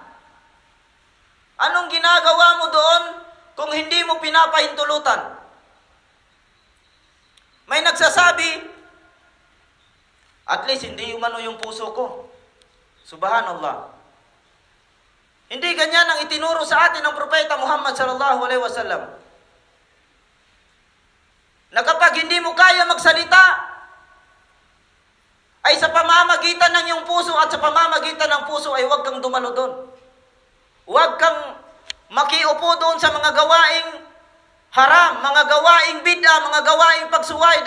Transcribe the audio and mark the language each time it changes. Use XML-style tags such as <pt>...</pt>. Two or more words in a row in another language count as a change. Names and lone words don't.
<tl>Anong ginagawa mo doon kung hindi mo pinapahintulutan? May nagsasabi, at least hindi umano yung puso ko. Subhanallah. Hindi ganyan ang itinuro sa atin ng Propeta Muhammad</tl> <ar>صلى الله عليه وسلم.</ar> <tl>Na kapag hindi mo kaya magsalita, ay sa pamamagitan ng iyong puso at sa pamamagitan ng puso ay huwag kang dumalo doon. Huwag kang makiupo doon sa mga gawaing haram, mga gawaing bid'a, mga gawaing pagsuway.</tl>